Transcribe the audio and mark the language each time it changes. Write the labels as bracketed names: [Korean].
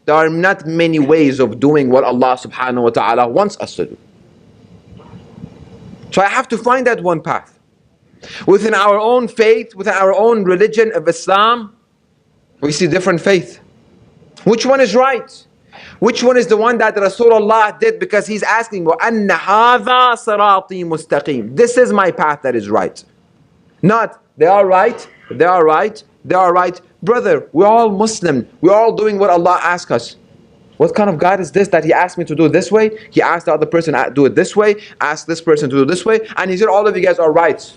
[English] There are not many ways of doing what Allah subhanahu wa ta'ala wants us to do. So I have to find that one path. Within our own faith, within our own religion of Islam, we see different faith. Which one is right? Which one is the one that Rasulullah did? Because he's asking, [Arabic] وَأَنَّ هَذَا صِرَاطِي مُسْتَقِيمٌ. [English] This is my path that is right. Not, they are right, they are right, they are right. Brother, we're all Muslim. We're all doing what Allah asks us. What kind of God is this that He asked me to do it this way? He asked the other person to do it this way, asked this person to do it this way, and He said all of you guys are right.